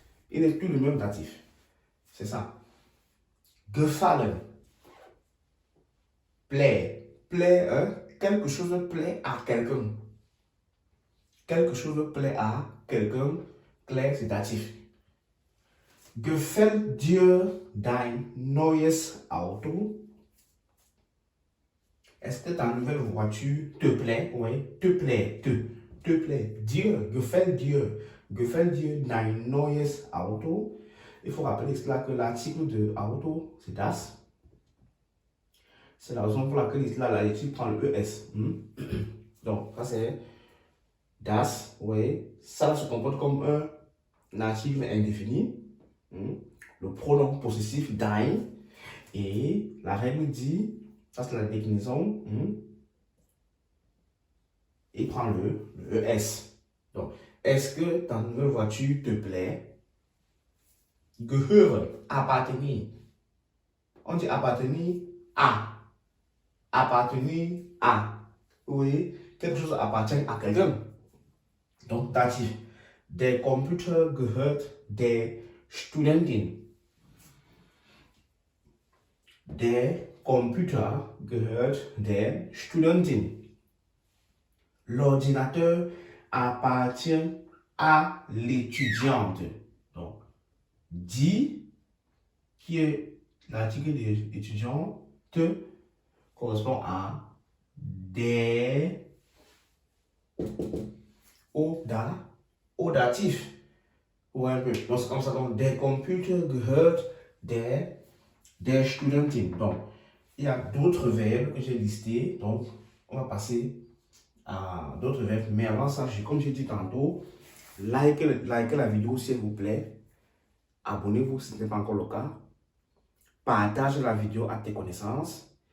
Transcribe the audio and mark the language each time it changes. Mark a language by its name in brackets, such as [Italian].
[French] Il est tout de même datif. C'est ça. Gefallen. Plaît. Plaît, quelque chose plaît à quelqu'un. Quelque chose plaît à quelqu'un, plaît, c'est datif. [German] Gefällt dir dein neues Auto? [French] Est-ce que ta nouvelle voiture te plaît? Oui, te plaît, te plaît. [German] Dir, gefällt dir dein neues Auto? [French] Il faut rappeler cela que l'article de auto, c'est das. C'est la raison pour laquelle l'article prend le ES. Donc, ça c'est das, oui. Ça se comporte comme un article indéfini. Le pronom possessif dein. Et la règle dit, ça c'est la déclinaison, il prend le ES. Donc, est-ce que ta nouvelle voiture te plaît? Gehören, appartenir. On dit appartenir à. Appartenir à. Oui, quelque chose appartient à quelqu'un. Donc, datif. [German] Der Computer gehört der Studentin. Der Computer gehört der Studentin. [French] L'ordinateur appartient à l'étudiante. Donc, dit qui est l'article de étudiante correspond à des au datif. Ou un peu. Donc, c'est comme ça. Donc, [German] der Computer gehört der Studentin. [French] Donc, il y a d'autres verbes que j'ai listés. Donc, on va passer à d'autres verbes. Mais avant ça, comme j'ai dit tantôt, likez la vidéo s'il vous plaît. Abonnez-vous si ce n'est pas encore le cas. Partagez la vidéo à tes connaissances.